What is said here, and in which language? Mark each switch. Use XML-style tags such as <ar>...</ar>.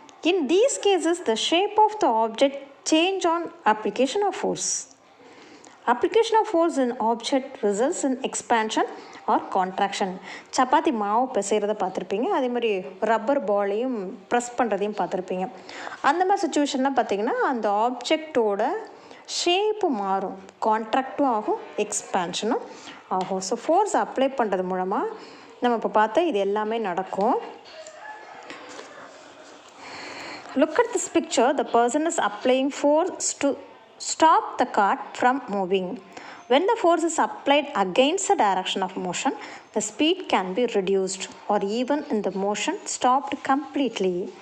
<en>In these cases, the shape of the object change on application of force. Application of force in object results in expansion or contraction.</en> <ta>Chapati மாவு பிசைகிறத பார்த்துருப்பீங்க. அதே மாதிரி rubber பாலையும் press பண்ணுறதையும் பார்த்துருப்பீங்க. அந்த மாதிரி சுச்சுவேஷன்லாம் பார்த்தீங்கன்னா அந்த ஆப்ஜெக்டோட ஷேப்பு மாறும், கான்ட்ராக்டும் ஆகும், எக்ஸ்பேன்ஷனும் ஆகும். ஸோ ஃபோர்ஸ் அப்ளை பண்ணுறது மூலமாக நம்ம இப்போ பார்த்தா இது எல்லாமே நடக்கும்.</ta> <en>Look at this picture. The person is applying force to stop the cart from moving. When the force is applied against the direction of motion, the speed can be reduced or even in the motion stopped completely.</en>